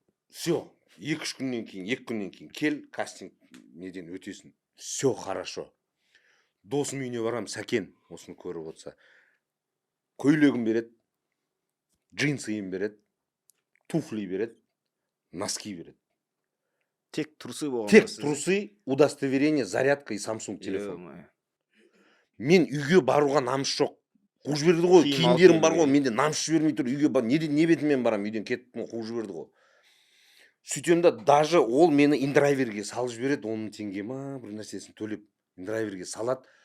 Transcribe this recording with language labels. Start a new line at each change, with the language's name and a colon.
Kazakh: Все, 2 күннен кейін кел, кастинг неден өтесін.
Russian: Все хорошо.
Kazakh: Досым үйіне барам, Сәкен осыны көріп отса. Көйлегін береді, джинсыйын береді, туфли береді, носки береді. Тек трусы болған. Тек трусы, удостоверение, зарядка и Samsung телефон. Мен үйге баруға намыс жоқ. Қуып жіберді ғой, киімдерім бар ғой, менде намыс жібермей тұр, үйге бар. Не бетіммен барам, үйден кеттім, қуып жіберді ғой. Сөйтем да, даже ол мені индрайверге салып жібереді, 10 000 теңге ма, бір нәрсесін төлеп, индрайверге салады.